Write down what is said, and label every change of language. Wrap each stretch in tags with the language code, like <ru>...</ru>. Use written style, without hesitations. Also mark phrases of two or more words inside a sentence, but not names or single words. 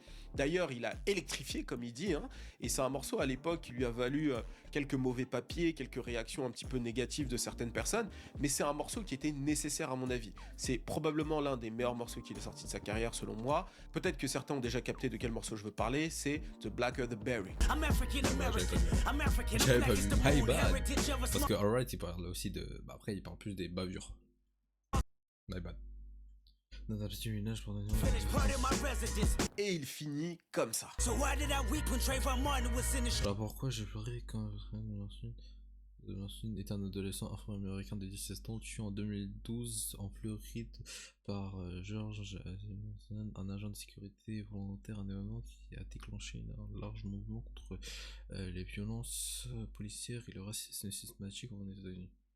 <fr>D'ailleurs, il a électrifié comme il dit, hein, et c'est un morceau à l'époque qui lui a valu quelques mauvais papiers, quelques réactions un petit peu négatives de certaines personnes, mais c'est un morceau qui était nécessaire à mon avis. C'est probablement l'un des meilleurs morceaux qu'il ait sorti de sa carrière selon moi. Peut-être que certains ont déjà capté de quel morceau je veux parler, c'est The Blacker the Berry. J'avais pas vu.</fr> <en>My bad.</en> <fr>Parce que Alright, il parle aussi de... Bah après, il parle plus des bavures.</fr> <en>My bad.</en> <fr>Et il finit comme ça. Alors pourquoi j'ai pleuré quand Lansing est un adolescent afro-américain de 17 ans tué en 2012 en Floride par George Azimuth, un agent de sécurité volontaire, un événement qui a déclenché un large mouvement contre les violences policières et le racisme systématique aux États-Unis.</fr>